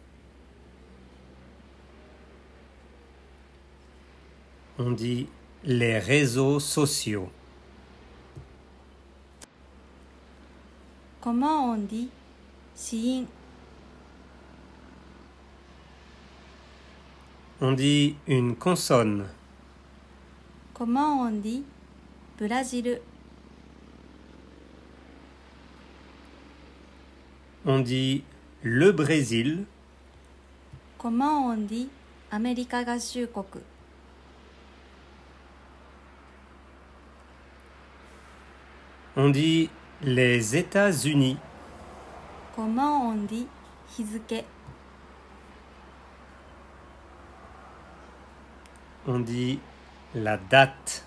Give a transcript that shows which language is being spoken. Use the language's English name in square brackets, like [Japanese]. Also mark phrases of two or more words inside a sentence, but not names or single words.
[French] On dit les réseaux sociaux. Comment on dit 死因? On dit une consonne. Comment on dit ブラジル? On dit le Brésil. Comment on dit アメリカ合衆国? On dit les États-Unis. Comment on dit 日付? On dit la date.